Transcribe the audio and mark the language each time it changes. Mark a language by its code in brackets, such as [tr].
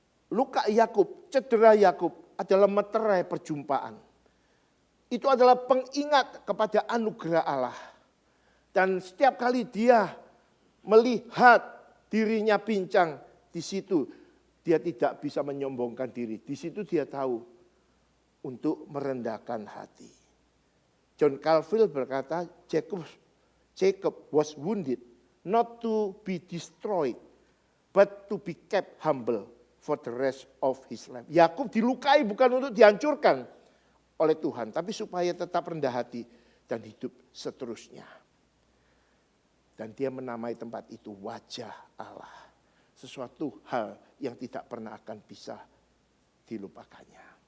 [id] Luka Yakub, cedera Yakub adalah meterai perjumpaan. Itu adalah pengingat kepada anugerah Allah. Dan setiap kali dia melihat dirinya pincang, di situ dia tidak bisa menyombongkan diri. Di situ dia tahu untuk merendahkan hati. [en] John Calvin [id] berkata, [en] Jacob was wounded not to be destroyed, but to be kept humble for the rest of his life. [id] Yakub dilukai bukan untuk dihancurkan oleh Tuhan, tapi supaya tetap rendah hati dan hidup seterusnya. Dan dia menamai tempat itu wajah Allah. Sesuatu hal yang tidak pernah akan bisa dilupakannya.